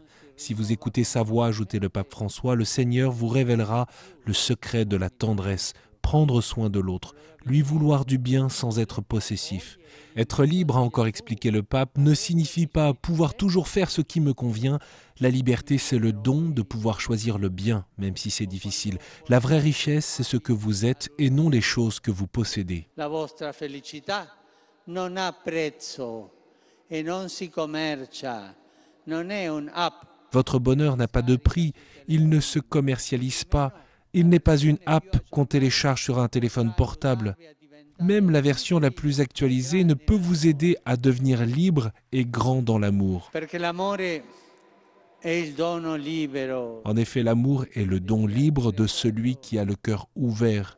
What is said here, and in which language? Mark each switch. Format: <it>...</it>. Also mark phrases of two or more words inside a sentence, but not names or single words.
<fr>Si vous écoutez sa voix, ajoutait le pape François, le Seigneur vous révélera le secret de la tendresse, prendre soin de l'autre, lui vouloir du bien sans être possessif. Être libre, a encore expliqué le pape, ne signifie pas pouvoir toujours faire ce qui me convient. La liberté, c'est le don de pouvoir choisir le bien, même si c'est difficile. La vraie richesse, c'est ce que vous êtes et non les choses que vous possédez.</fr> <it>La vostra felicità non ha prezzo e non si commercia, non è un'app.</it> <fr>Votre bonheur n'a pas de prix, il ne se commercialise pas. Il n'est pas une app qu'on télécharge sur un téléphone portable. Même la version la plus actualisée ne peut vous aider à devenir libre et grand dans l'amour. En effet, l'amour est le don libre de celui qui a le cœur ouvert.</fr>